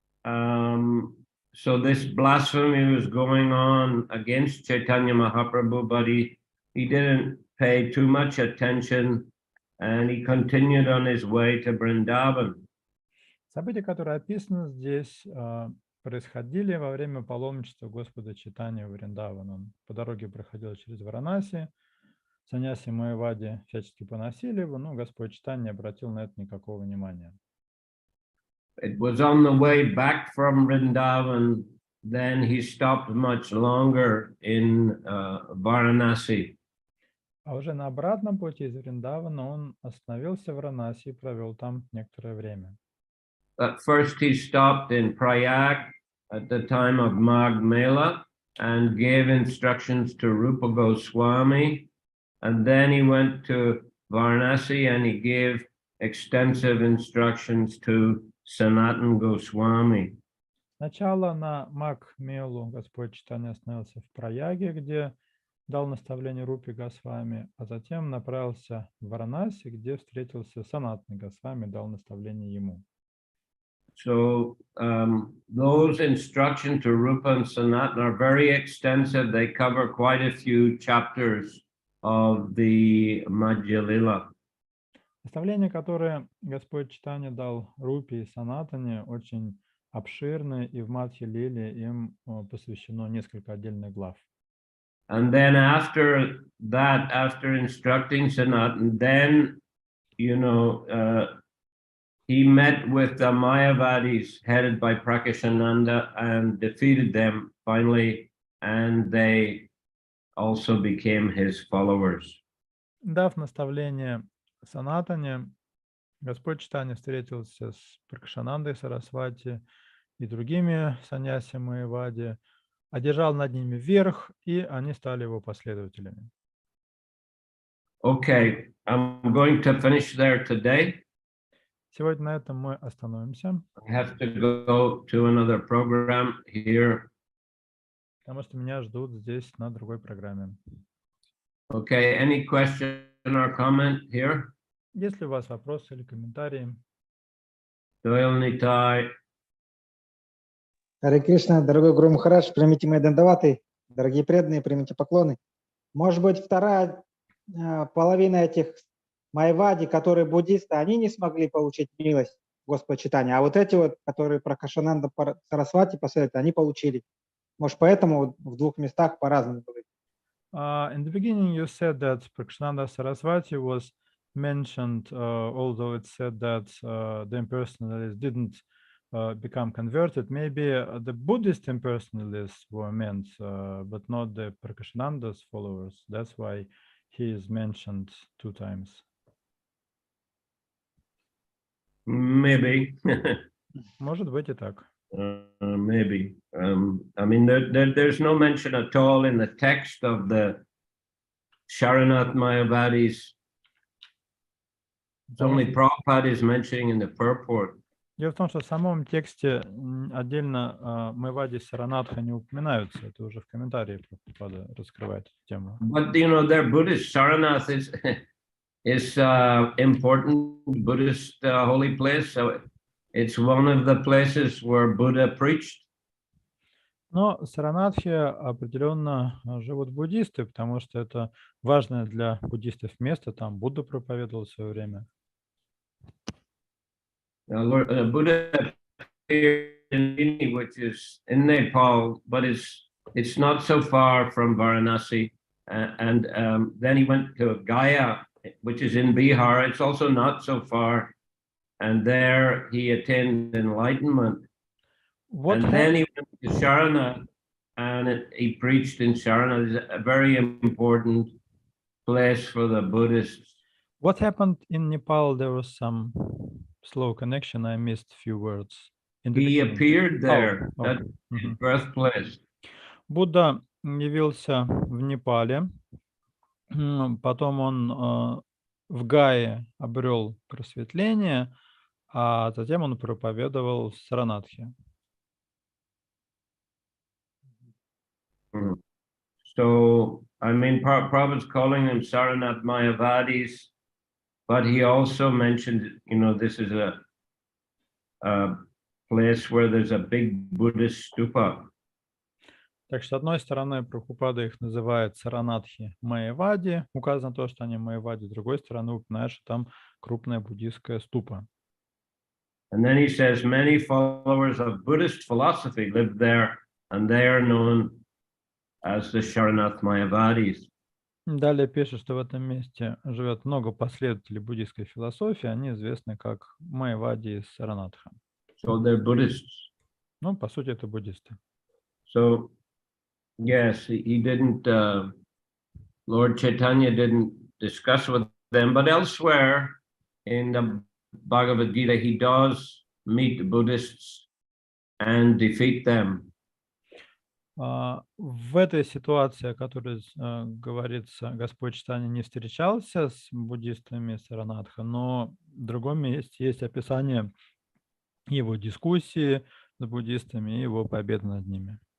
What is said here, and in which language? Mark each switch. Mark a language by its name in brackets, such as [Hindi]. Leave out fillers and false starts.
[English] So this blasphemy was going on against Chaitanya Mahaprabhu, but he didn't pay too much attention, and he continued on his way to Vrindavan. [Russian] События, которые описаны здесь, происходили во время паломничества Господа Чайтаньи в Вриндаван. Он по дороге проходил через Варанаси, саньяси Майявади всячески поносили его, но Господь Чайтанья не обратил на это никакого внимания. [English] It was on the way back from Vrindavan, then he stopped much longer in Varanasi. [Russian] А уже на обратном пути из Вриндавана он остановился в Варанаси и провел там некоторое время. [English] At first he stopped in Prayag at the time of Magh Mela and gave instructions to Rupa Goswami, and then he went to Varanasi and he gave extensive instructions to Sanatan Goswami. [Russian] Сначала на Магх-Мелу Господь Чайтанья остановился в Праяге, где дал наставление Рупе Госвами, а затем направился в Варанаси, где встретился Санатан Госвами, дал наставление ему. [English] So those instructions to Rupa and Sanatan are very extensive. They cover quite a few chapters of the Madhya Lila. [Russian] Наставления, которые Господь Чайтанья дал Рупе и Санатане, очень обширны, и в Мадхья Лиле им посвящено несколько отдельных глав. [English] And then after that, after instructing Sanatan, then, you know, he met with the Mayavadis headed by Prakashananda and defeated them finally, and they also became his followers. [Russian] Дав наставление Санатане, Господь Чайтанья встретился с Пракашанандой Сарасвати и другими саньяси Майявади, одержал над ними верх, и они стали его последователями. [English] Okay, I'm going to finish there today. [Russian] Сегодня на этом мы остановимся. [English] I have to go to another program here. [Russian] Потому что меня ждут здесь на другой программе. [English] Okay, any question or comment here? [Russian] Есть ли у вас вопросы или комментарии? Doyle Nitai. Харе Кришна, дорогой Гуру Махарадж, примите мои дандаваты, дорогие преданные, примите поклоны. Может быть, вторая половина этих майявади, которые буддисты, они не смогли получить милость Господа Чайтаньи, а вот эти вот, которые про Пракашананда Сарасвати посоветовали, они получили. Может, поэтому в двух местах по-разному было. [English] In the beginning, you said that Prakashananda Sarasvati was mentioned, although it said that the impersonalists didn't become converted. Maybe the Buddhist impersonalists were meant, but not the Prakashananda's followers. That's why he is mentioned 2 times. Maybe. [Russian] Может быть и так. [English] Maybe. I mean, there's no mention at all in the text of the Sharanath Mayavadis. It's only Prabhupada is mentioning in the purport. [Russian] Дело в том, что в самом тексте отдельно Майявади Саранатха не упоминаются. Это уже в комментарии Прабхупада раскрывает эту тему. [English] But you know, their Buddhist Saranath is important Buddhist holy place. So it's one of the places where Buddha preached. [Russian] Но в Саранатхе определенно живут буддисты, потому что это важное для буддистов место. Там Будда проповедовал в свое время. [English] Buddha appeared in Indini, which is in Nepal, but it's not so far from Varanasi. And then he went to Gaya, which is in Bihar. It's also not so far. And there he attained enlightenment. And then he went to Sharanath, and he preached in Sharanath. It's a very important place for the Buddhists. What happened in Nepal? There was some slow connection. I missed a few words. He appeared there, okay. His birthplace. [Russian] Будда явился в Непале, потом он в Гае обрел просветление, а затем он проповедовал в Саранатхе. [English] So, I mean, Prabhupada's calling them Saranath Mayavadis, but he also mentioned, you know, this is a place where there's a big Buddhist stupa. [Russian] Так что, с одной стороны, Прабхупада их называет Саранатхи Майявади, указано то, что они Майявади, с другой стороны, упоминает, что там крупная буддийская ступа. [English] And then he says many followers of Buddhist philosophy live there, and they are known as the Sharanath Mayavadis. [Russian] Далее пишет, что в этом месте живет много последователей буддийской философии, они известны как Майявади из Саранатха. [English] So they're Buddhists. [Russian] Ну, по сути, это буддисты. [English] So, yes, he didn't, Lord Chaitanya didn't discuss with them, but elsewhere in the Bhagavad Gita, he does meet the Buddhists and defeat them. [Russian] В этой ситуации, о которой говорится, Господь Чайтанья не встречался с буддистами Саранатха, но в другом месте есть описание его дискуссии с буддистами и его победы над ними.